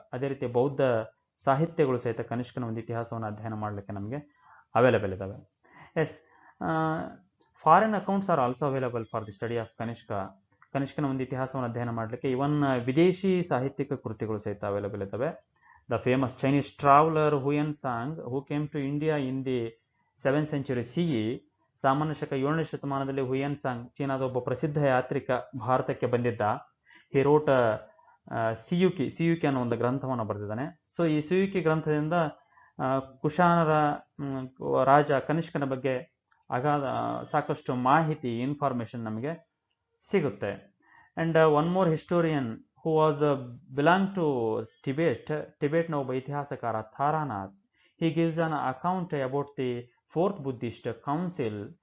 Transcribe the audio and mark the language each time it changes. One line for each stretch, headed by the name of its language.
Kannada: ಅದೇ ರೀತಿ ಬೌದ್ಧ ಸಾಹಿತ್ಯಗಳು ಸಹಿತ ಕನಿಷ್ಕನ ಒಂದು ಇತಿಹಾಸವನ್ನು ಅಧ್ಯಯನ ಮಾಡಲಿಕ್ಕೆ ನಮಗೆ ಅವೈಲೇಬಲ್ ಇದ್ದಾವೆ.
English: Yes, foreign accounts are also available for the study of Kanishka.
Kannada: ಕನಿಷ್ಕನ ಒಂದು ಇತಿಹಾಸವನ್ನು ಅಧ್ಯಯನ ಮಾಡಲಿಕ್ಕೆ ಇವನ್ ವಿದೇಶಿ ಸಾಹಿತ್ಯಿಕ ಕೃತಿಗಳು ಸಹಿತ ಅವೈಲೇಬಲ್ ಇದ್ದಾವೆ.
English: The famous Chinese traveler Huyan Sang, who came to India in the 7th century CE,
Kannada: ಸಾಮಾನ್ಯ ಶಕ 7ನೇ ಶತಮಾನದಲ್ಲಿ ಹುಯನ್ ಸಾಂಗ್, ಚೀನಾದ ಒಬ್ಬ ಪ್ರಸಿದ್ಧ ಯಾತ್ರಿಕ, ಭಾರತಕ್ಕೆ ಬಂದಿದ್ದ.
English: he wrote
Kannada: ಸಿಯುಕಿ ಅನ್ನೋ ಒಂದು ಗ್ರಂಥವನ್ನು ಬರೆದಿದ್ದಾನೆ. ಸೊ ಈ ಸಿಯುಕಿ ಗ್ರಂಥದಿಂದ ಕುಶಾನರ ರಾಜ ಕನಿಷ್ಕನ ಬಗ್ಗೆ ಸಾಕಷ್ಟು ಮಾಹಿತಿ, ಇನ್ಫಾರ್ಮೇಶನ್ ನಮಗೆ ಸಿಗುತ್ತೆ.
English: and one more historian who was belonged to
Kannada: ಟಿಬೆಟ್ನ ಒಬ್ಬ ಇತಿಹಾಸಕಾರ
English: Taranath. He gives an account about the 4th Buddhist Council.